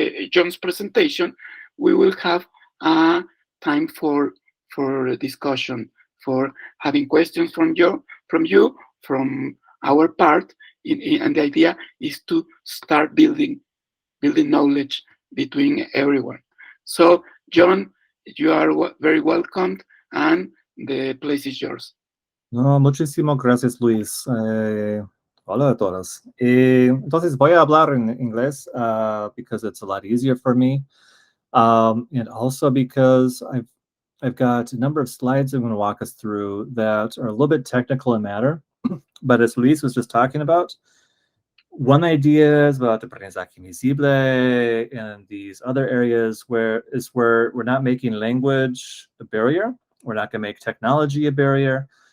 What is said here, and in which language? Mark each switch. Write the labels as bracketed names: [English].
[English] John's presentation, we will have a time for discussion, for having questions from you, from our part, and the idea is to start building knowledge between everyone. So, John, you are very welcome, and the place is yours. [Spanish] No, muchísimas gracias, Luis. Hola a todos. Entonces voy a hablar en inglés [English] because it's a lot easier for me, and also because I've got a number of slides I'm going to walk us through that are a little bit technical in matter, but as Luis was just talking about, one idea is about the aprendizaje invisible and these other areas where we're not making language a barrier. We're not going to make technology a barrier.